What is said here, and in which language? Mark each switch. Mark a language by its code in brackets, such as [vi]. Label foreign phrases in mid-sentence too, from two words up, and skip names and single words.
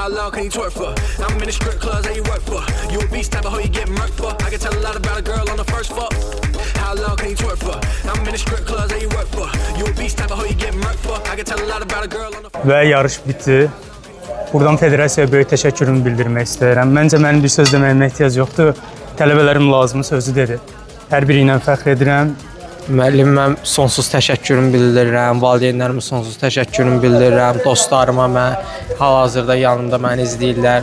[en] long can you twerk for? I'm in the strip clubs that you work for. You a beast type of hoe you get murked for. I can tell a lot about a girl on the first fuck. How long can you twerk for? I'm in the strip clubs that you work for. You a beast type of hoe you get murked for. I can tell a lot about a girl on the [az] Və yarış bitdi. Buradan federasiyaya böyük təşəkkürümü bildirmək istəyirəm. Məncə mənim bir söz deməyimə ehtiyac yoxdur. Tələbələrim lazımı sözü dedi. Hər biri ilə fəxr edirəm. Müəllimə sonsuz təşəkkürümü bildirirəm, valideynlərimə sonsuz təşəkkürümü bildirirəm, dostlarıma, hal-hazırda yanımda məni izləyirlər.